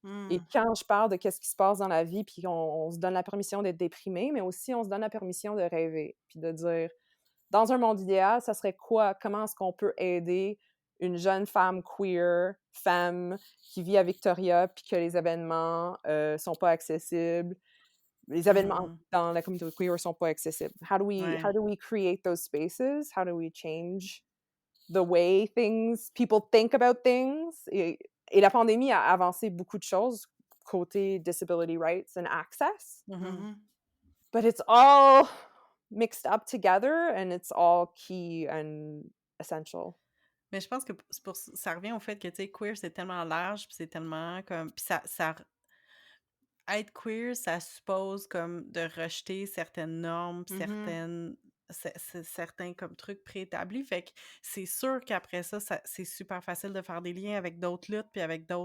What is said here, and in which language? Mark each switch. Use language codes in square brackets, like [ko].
[fr] Et quand je parle de qu'est-ce qui se passe dans la vie, puis on se donne la permission d'être déprimé, mais aussi on se donne la permission de rêver, puis de dire, dans un monde idéal, ça serait quoi? Comment est-ce qu'on peut aider une jeune femme queer, femme qui vit à Victoria, puis que les événements sont pas accessibles. Les événements dans la communauté queer sont pas accessibles. [en] How do we create those spaces? How do we change the way people think about things? [fr] Et la pandémie a avancé beaucoup de choses côté [en] disability rights and access. But it's all mixed up together and it's all key and essential. [fr] Mais je pense que ça revient au fait que, tu sais, queer, c'est tellement large, puis c'est tellement comme... Puis être queer, ça suppose comme de rejeter certaines normes, certaines certains comme trucs préétablis. Fait que c'est sûr qu'après ça, c'est super facile de faire des liens avec d'autres luttes, puis avec